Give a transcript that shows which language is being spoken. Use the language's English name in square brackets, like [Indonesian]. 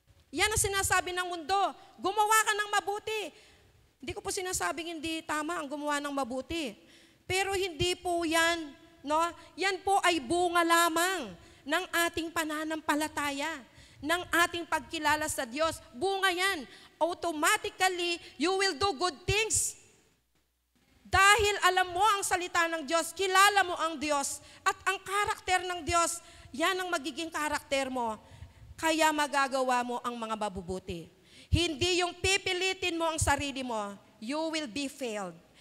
[Filipino] Yan ang sinasabi ng mundo. Gumawa ka ng mabuti. Hindi ko po sinasabing hindi tama ang gumawa ng mabuti. Pero hindi po yan. No? Yan po ay bunga lamang ng ating pananampalataya, ng ating pagkilala sa Diyos. Bunga yan. [English] Automatically, you will do good things. [Filipino] Dahil alam mo ang salita ng Diyos, kilala mo ang Diyos, at ang karakter ng Diyos, yan ang magiging karakter mo. Kaya magagawa mo ang mga mabubuti. Hindi yung pipilitin mo ang sarili mo, [English] you will be failed.